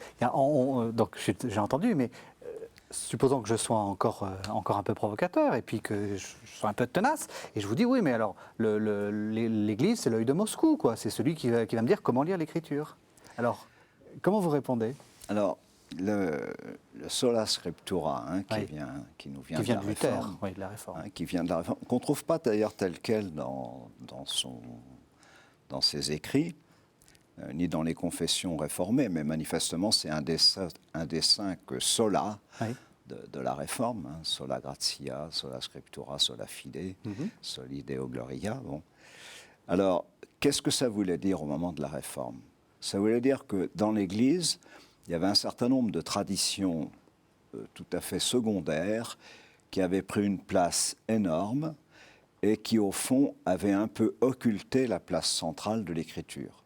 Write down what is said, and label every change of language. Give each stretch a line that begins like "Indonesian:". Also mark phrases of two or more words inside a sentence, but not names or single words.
French: Donc j'ai entendu, mais supposons que je sois encore un peu provocateur et puis que je sois un peu tenace, et je vous dis oui, mais alors l'Église, c'est l'œil de Moscou, quoi. C'est celui qui va me dire comment lire l'Écriture. Alors, comment vous répondez? Alors, le
Latin: sola scriptura,
French: qui nous vient, qui vient de la Luther, Réforme, de la Réforme. Qui vient de la Réforme, qu'on ne trouve pas d'ailleurs tel quel dans ses écrits, ni dans les confessions réformées, mais manifestement c'est un des 5 sola de la Réforme,
Latin: sola gratia, sola scriptura, sola fide, soli Deo gloria.
French: Bon. Alors, qu'est-ce que ça voulait dire au moment de la Réforme? Ça voulait dire que dans l'Église, il y avait un certain nombre de traditions tout à fait secondaires qui avaient pris une place énorme et qui, au fond, avaient un peu occulté la place centrale de l'Écriture.